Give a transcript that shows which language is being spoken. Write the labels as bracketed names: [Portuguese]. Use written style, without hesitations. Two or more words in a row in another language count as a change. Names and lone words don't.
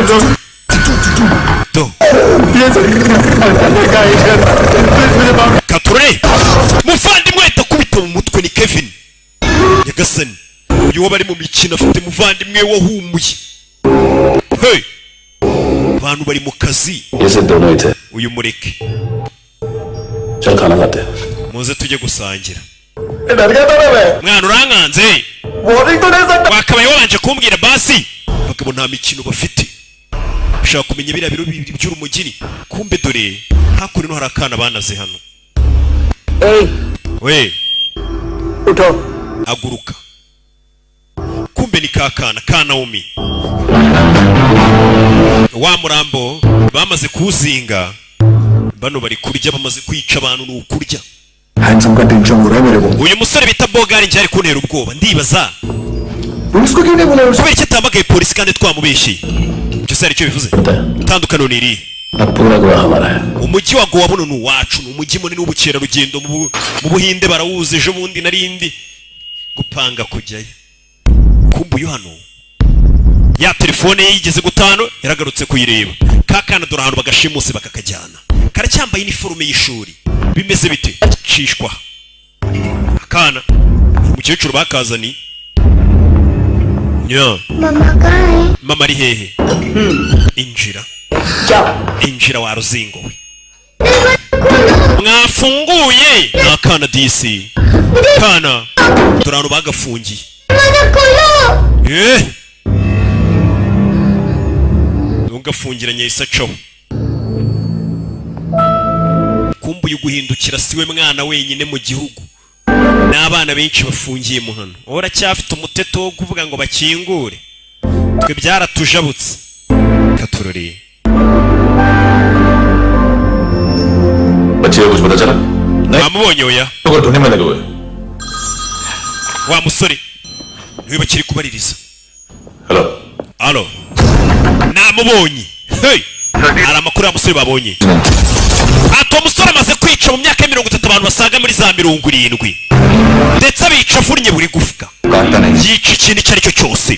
[Kinyarwanda] do kature muvandimwe kubita mu mutwe ni Kevin Nyagasani uyu wabari mu mikino afite muvandimwe wahumuye hey abantu bari mu kazi [Hindi] ये से दोनों ही थे [Kinyarwanda] uyu mureke [Hindi] चल खाना खाते हैं [Kinyarwanda] muze tujye gusangira [Hindi] डर गया था मैं [Kinyarwanda] mwana urankanze [Hindi] वार्निंग तो नहीं सकता [Kinyarwanda] wakabaye wabanje kumbwira basi bakabo nta mikino bafite ushaka kumenya biriya biro bibiri by'urumugini kumbe dore hakuno no hari akana banaze hano we [Hindi] उठो [Kinyarwanda] aguruka kumbe ni kakana ka Naomi wa murambo bamaze kuzinga bano bari kurya bamaze kwica abantu n'ukurya [Hindi] हैंडसम का टेंशन हो रहा है मेरे को [Kinyarwanda] uyu musore bita Bogari njye ari kuntera ubwoba ndibaza [Hindi] पुलिस को क्यों नहीं बुलाया [Kinyarwanda] kubera icyo atamagaye polisi kandi twamubeshye icyo se aricyo bivuze itandukano ni irihe [Hindi] अब पूरा गोवा हमारा है [Kinyarwanda] umujyi wa Goa buno ni uwacu ni umujyi munini w'ubukerarugendo mu Buhinde barawuzi ejo bundi narindi gupanga kujyayo kumbuye hano ya telefone ye yigeze gutano yaragarutse kuyireba kakana dore ahantu bagashimuse bakakajyana karacyambaye iniforume y'ishuri bimeze bite cishwa akana umukecuru bakazani nya [Hindi] मम्मा कहाँ है [Kinyarwanda] mama ari hehe injira injira wa ruzingo we mwafunguye nakana disi kana turano bagafungiye [Hindi] दरवाजा खोलो [Kinyarwanda] ungafungiranye isaco kumbuye guhindukira siwe mwana wenyine mu gihugu n'abana benshi bafungiye mu hano uracyafite umuteto wo kuvuga ngo bakingure twe byaratujabutse katurori [Hindi] बच्चे को कुछ पता चला [Kinyarwanda] amubonye oya [Hindi] तो ढूंढने में लगे हुए [Kinyarwanda] wa musore niwe bakiri kubaririza [Hindi] हेलो [Kinyarwanda] alo namubonye hey hari amakuru ya musore babonye ati umusore amaze kwica mu myaka ya 30 abantu basaga muri za 70 ndetse abica avunnye buri gufwa yica ikintu icyo ari cyo cyose.